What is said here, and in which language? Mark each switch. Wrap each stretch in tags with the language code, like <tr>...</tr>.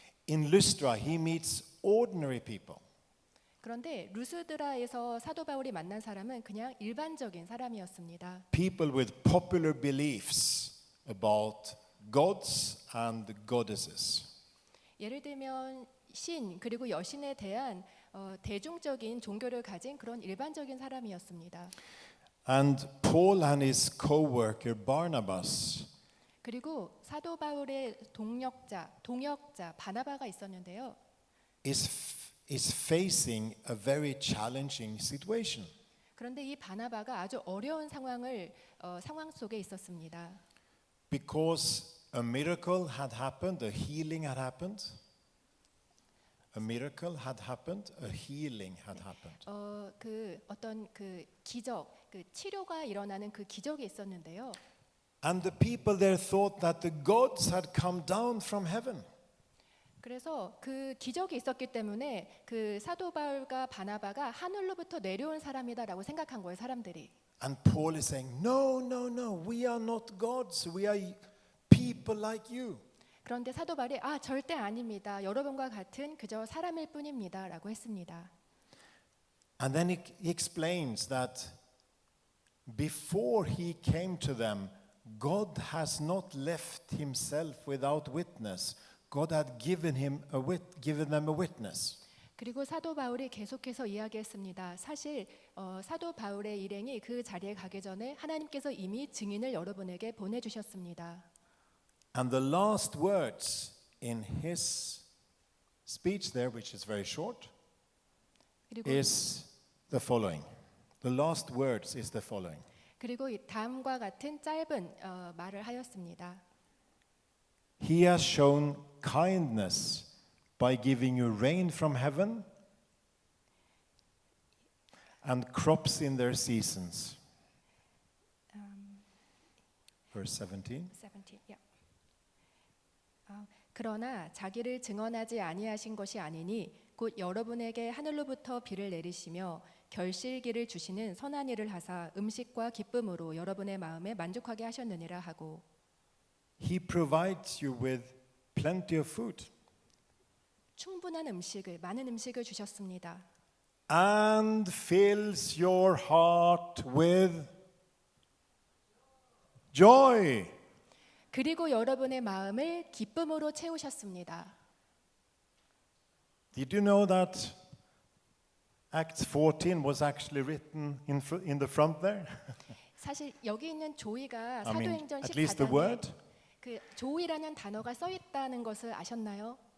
<en>In Lystra, he meets ordinary people.</en> <ko>그런데 루스드라에서 사도 바울이 만난 사람은 그냥 일반적인 사람이었습니다.</ko> <en>People with popular beliefs about gods and goddesses.</en> <ko>예를 들면 신 그리고 여신에 대한 대중적인 종교를 가진 그런 일반적인 사람이었습니다.</ko> <en>And Paul and his co-worker Barnabas</en> <ko>그리고 사도 바울의 동역자 바나바가 있었는데요.</ko> <en>is facing a very challenging situation.</en> <ko>그런데 이 바나바가 아주 어려운 상황 속에 있었습니다.</ko> <en>Because a miracle had happened, a healing had happened. A miracle had happened, a healing had happened.</en> <ko>그 어떤 그 기적, 그 치료가 일어나는 그 기적이 있었는데요.</ko> <en>And the people there thought that the gods had come down from heaven.</en> <ko>그래서 그 기적이 있었기 때문에 그 사도 바울과 바나바가 하늘로부터 내려온 사람이다라고 생각한 거예요, 사람들이.</ko> <en>And Paul is saying, no, we are not gods, we are people like you.</en> <ko>그런데 사도 바울이 절대 아닙니다. 여러분과 같은 그저 사람일 뿐입니다라고 했습니다.</ko> <en>And then he explains that before he came to them, God has not left himself without witness. God had given them a witness.</en> <ko>그리고 사도 바울이 계속해서 이야기했습니다. 사실 사도 바울의 일행이 그 자리에 가기 전에 하나님께서 이미 증인을 여러분에게 보내주셨습니다.</ko> <en>And the last words in his speech there, which is very short,</en> <ko>그리고</ko> <en>is the following. The last words is the following.</en> <ko>그리고 이 다음과 같은 짧은 말을 하였습니다.</ko> <en>He has shown kindness by giving you rain from heaven and crops in their seasons. Verse 17. 17. Yeah.</en> <ko>그러나 자기를 증언하지 아니하신 것이 아니니 곧 여러분에게 하늘로부터 비를 내리시며 결실기를 주시는 선한 일을 하사 음식과 기쁨으로 여러분의 마음에 만족하게 하셨느니라 하고.</ko> <en>He provides you with plenty of food.</en> <ko>충분한 많은 음식을 주셨습니다.</ko> <en>And fills your heart with joy.</en> <ko>그리고 여러분의 마음을 기쁨으로 채우셨습니다.</ko> <en>Did you know that Acts 14 was actually written in the front there?</en> <ko>사실 여기 있는 조이가</ko> <en>I mean,</en> <ko>사도행전</ko> <en>at least the word.</en> <ko>14장에 그 조이라는 단어가 써 있다는 것을 아셨나요?</ko>